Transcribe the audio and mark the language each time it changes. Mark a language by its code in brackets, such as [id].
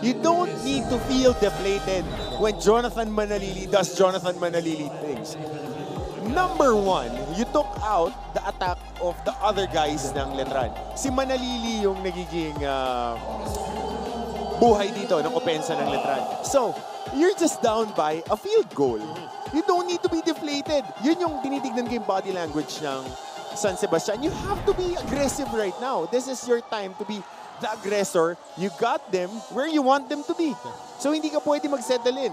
[en] You don't need to feel deflated when Jonathan Manalili does Jonathan Manalili things. Number one, you took out the attack of the other guys ng Letran. [tl] Si Manalili yung nagiging buhay dito ng opensa ng Letran. [en] So, you're just down by a field goal. You don't need to be deflated. [tl] Yun yung tinitignan ko yung body language ng San Sebastian. [en] You have to be aggressive right now. This is your time to be the aggressor. You got them where you want them to be. So [tl] hindi ka pwede mag-settle in.